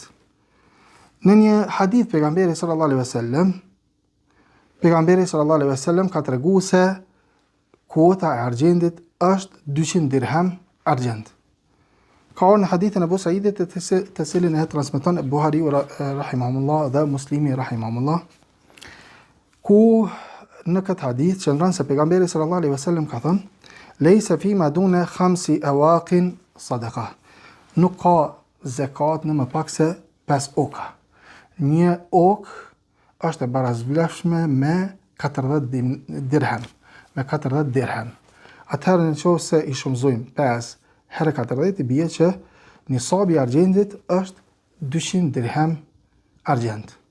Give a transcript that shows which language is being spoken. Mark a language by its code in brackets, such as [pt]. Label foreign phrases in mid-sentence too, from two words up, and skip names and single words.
[sq] Në një hadith pejgamberi [ar] صلى الله عليه وسلم [sq] ka treguar se kuota e argjendit është 200 dirhem argjend. Ka në hadithin e Abu Saidit të cilin e transmeton Buhariu rahimahullah dhe Muslimi rahimahullah, ku në këtë hadith qëndron se pejgamberi [ar] صلى الله عليه وسلم [sq] ka thënë: [ar] "ليس فيما دون 5 أواق صدقة." [sq] Nuk ka zakat në më pak se 5 oka. Një ok është e barazvlefshme me 40 dirhem, me 40 dirhem. Atëherë nëse i shumëzojmë 5 herë 40, i bie që nisabi i argjendit është 200 dirhem argjend.